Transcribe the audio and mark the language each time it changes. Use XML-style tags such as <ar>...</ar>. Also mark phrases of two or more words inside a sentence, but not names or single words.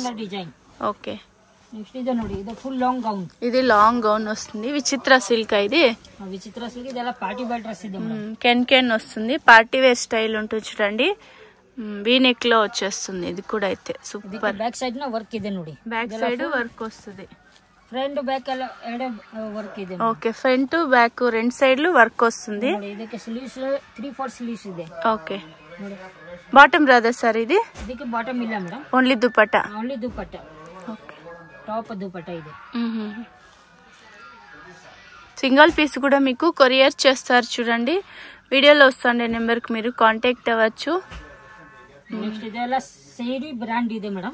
<te>ఓకే. ఇది</te> <en>long gown</en> <te>వస్తుంది. విచిత్ర సిల్క్. ఇది విచిత్ర సిల్క్. ఇది</te> <en>party wear dress</en> <te>ಇದೆ. కెన్ వస్తుంది.</te> <en>party wear style</en> <te>ఉంటుంది చూడండి.</te> <en>V neck</en> <te>లో వచ్చేస్తుంది. ఇది కూడా అయితే సూపర్.</te> <en>back side</en> <kn>ನ ವರ್ಕ್ ಇದೆ ನೋಡಿ.</kn> <en>back side work</en> <te>వస్తుంది.</te> <en>front back</en> <kn>ಎಲ್ಲ ಎರಡು ವರ್ಕ್ ಇದೆ.</kn> <te>ఓకే,</te> <en>front back</en> <te>రెండు సైడ్లు వర్క్ వస్తుంది.</te> <kn>ಇದಕ್ಕೆ ಸ್ಲೀವ್ಸ್ 3/4 ಸ್ಲೀವ್ಸ್ ಇದೆ.</kn> <te>ఓకే. బాటమ్ రాదా సార్ ఇది?</te> <kn>ಇದಕ್ಕೆ ಬಾಟಮ್ ಇಲ್ಲ ಮೇಡಂ,</kn> <te>ఓన్లీ దుపట్టా. ఓన్లీ దుపట్టా. ఓకే,</te> <kn>టాప్ దుపట్టా ಇದೆ.</kn> <en>single piece</en> <te>కూడా మీకు కొరియర్ చేస్తారు చూడండి. వీడియోలో వస్తుండే నెంబర్ కి మీరు కాంటాక్ట్ అవ్వచ్చు.</te> <kn>నెక్స్ట్ ಇದೆಲ್ಲ</kn> <en>saree brand</en> <kn>ಇದೆ మేడం.</kn>